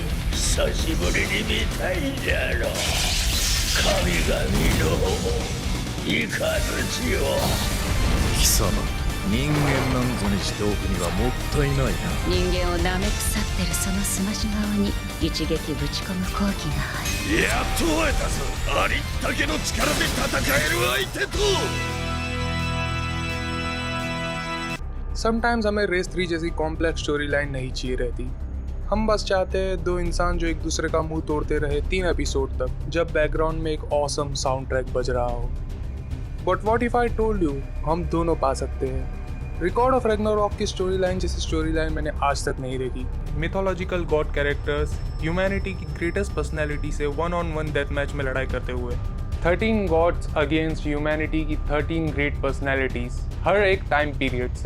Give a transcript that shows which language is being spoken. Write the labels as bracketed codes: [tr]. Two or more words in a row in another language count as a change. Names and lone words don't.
[ja] 久しぶりに見たいじゃろ神々の雷を。貴様、人間なんぞにしておくにはもったいないな。人間を舐め腐ってるそのすまし顔に一撃ぶち込む好機が入る。やっと会えたぞ、ありったけの力で戦える相手と。 [hi] समटाइम्स हमें रेस 3 जैसी [en] complex story line [hi] नहीं चाहिए रहती। हम बस चाहते हैं दो इंसान जो एक दूसरे का मुंह तोड़ते रहे 3 एपिसोड तक, जब बैकग्राउंड में एक [en] awesome sound track [hi] बज रहा हो। [en] But what if I told you, [hi] हम दोनों पा सकते हैं। रिकॉर्ड ऑफ रैग्नारोक की [en] story line [hi] जैसी [en] story line [hi] मैंने आज तक नहीं देखी। [en] mythological god characters humanity की greatest personality से 1-on-1 death match [hi] में लड़ाई करते हुए [en] 13 gods against humanity की 13 great personalities [hi] हर एक [en] time period से।